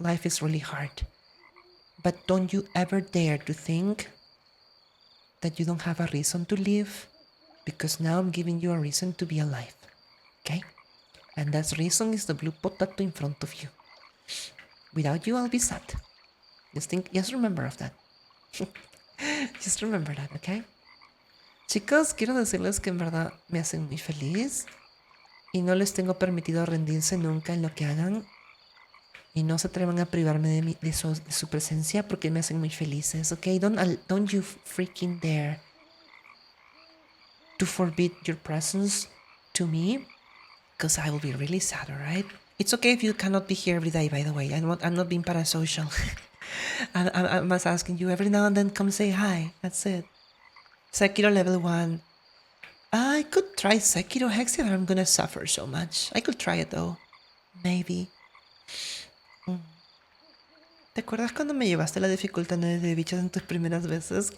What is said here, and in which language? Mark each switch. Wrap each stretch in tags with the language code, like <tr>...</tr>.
<en>Life is really hard. But don't you ever dare to think that you don't have a reason to live, because now I'm giving you a reason to be alive. Okay? And that reason is the blue potato in front of you. Without you, I'll be sad. Just remember of that. Just remember that, okay?</en> <es>Chicos, quiero decirles que en verdad me hacen muy feliz y no les tengo permitido rendirse nunca en lo que hagan y no se atrevan a privarme de su presencia porque me hacen muy felices, okay?</es> <en>Don't you freaking dare to forbid your presence to me, because I will be really sad, alright? It's okay if you cannot be here every day, by the way. I'm not being parasocial. I'm just asking you every now and then, come say hi. That's it. Sekiro level 1. I could try Sekiro Hexia, but I'm gonna suffer so much. I could try it though. Maybe.</en> <es>¿Te acuerdas cuando me llevaste la dificultad de bichos en tus primeras veces?</es>